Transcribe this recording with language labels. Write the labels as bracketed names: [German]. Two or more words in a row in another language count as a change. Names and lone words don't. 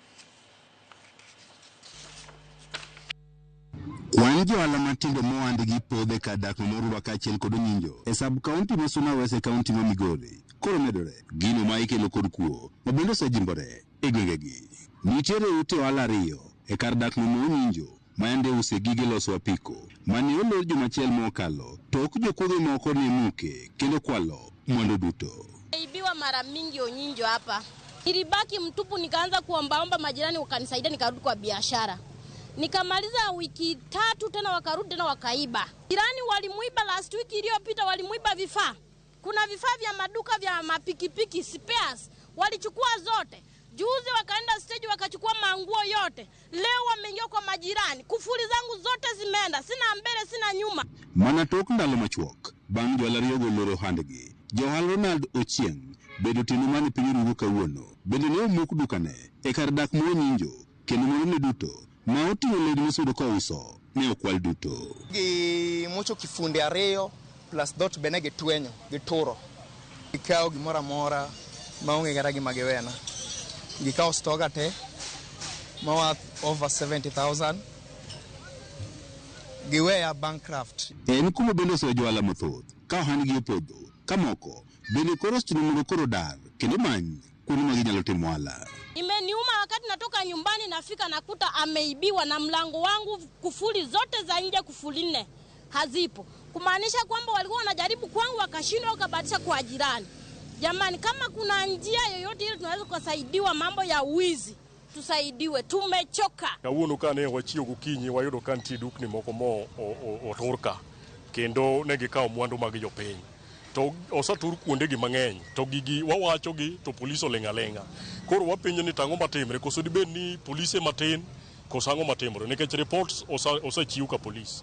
[Luo (Kenya and Tanzania)] Kwan johala matindo moandi gi podhe kadak ma Oruba kaachiel kod Onyinjo e sub-county ma Suna West e kaunti ma Migori koro medore gino ma ikelo kod kuo ma bende osejimbore e gwengegi. Nitiere ute ohala 2 e kar dak ma Onyinjo ma yande use gige loso apiko mane olor juma achiel mokalo tok jokuoge moko ne muke kendo kwalo mwandu duto. [Swahili] Ibiwa mara mingi Onyinjo hapa. Nilibaki mtupu, nikaanza kuombaomba majirani wakanisaidia, nikarudi kwa biashara. Nikamaliza wiki 3 tena wakarudi tena wakaiba. Jirani walimuiba [English] last week [Swahili] iliyopita, walimuiba vifaa. Kuna vifaa vya maduka vya mapikipiki spares walichukua zote. Juzi wakaenda stage wakachukua manguo yote. Leo wameingia kwa majirani. Kufuli zangu zote zimeenda. Sina mbele sina nyuma. [Luo (Kenya and Tanzania)] Mana tok ndalo machuok bang' johala ariyo goloro handgi. Johal Ronald Ochieng bedo tino mane piny Rugo kawuono bende ne omuk dukane e kar dak ma Onyinjo kendo mwandu duto ma oting'o lewni misudo kouso ne okwal duto. Gi mucho kifunde 2 plus dot bene gitwenyo gituro. Gikawo gimoro amora maonge kata gima giwena. Gikawo stoga te ma over 70,000. Giweya bankrupt. En kuma bende oseyo johala mathoth ka ohandgi opodho ka moko bende koro ochuno mondo koro dar kendo many kuonde ma ginyalo timo ohala. [Swahili] Imeniuma wakati natoka nyumbani nafika nakuta ameibiwa na mlango wangu, kufuli zote za nje, kufuli 4 hazipo. Kumaanisha kwamba walikuwa wanajaribu kwangu wakashindwa wakabadilisha kwa jirani. Jamani, kama kuna njia yoyote ile tunaweza kusaidiwa mambo ya wizi, tusaidiwe, tumechoka. [Luo (Kenya and Tanzania)] Kawuono kane wachio gokinyi wayudo kantie dukni moko mo oturka kendo ne gikawo mwandu mag jopiny. To osatur kuondegi mang'eny to gigi wawachogi to polisi olenga. Koro wapenjo ni tang'o matimre, koso dibed ni polisi matin koso ang'o matimre, nikech reports osechiw ka polisi.